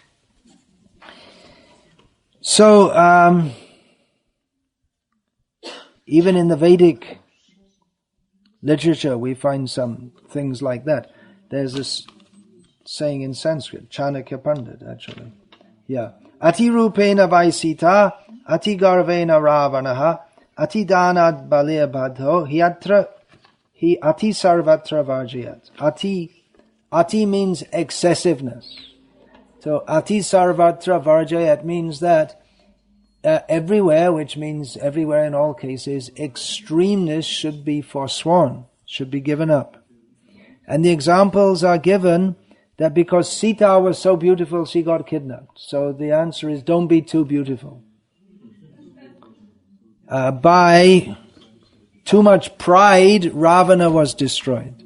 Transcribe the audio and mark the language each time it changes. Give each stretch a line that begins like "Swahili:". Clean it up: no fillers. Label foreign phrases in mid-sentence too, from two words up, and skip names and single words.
English: So, even in the Vedic literature, we find some things like that. There's this saying in Sanskrit, Chanakya Pandit, actually. Yeah.
Sanskrit: अति रूपेण वै सीता, अति गर्वेण रावणः, अति दानाद् बलिर्बद्धो, हि अति सर्वत्र वर्जयेत्.
English: Ati means excessiveness. So
Sanskrit: अति सर्वत्र वर्जयेत्
English: means that everywhere, which means everywhere in all cases, extremeness should be forsworn, should be given up. And the examples are given that because Sita was so beautiful, she got kidnapped. So the answer is, don't be too beautiful. By too much pride, Ravana was destroyed.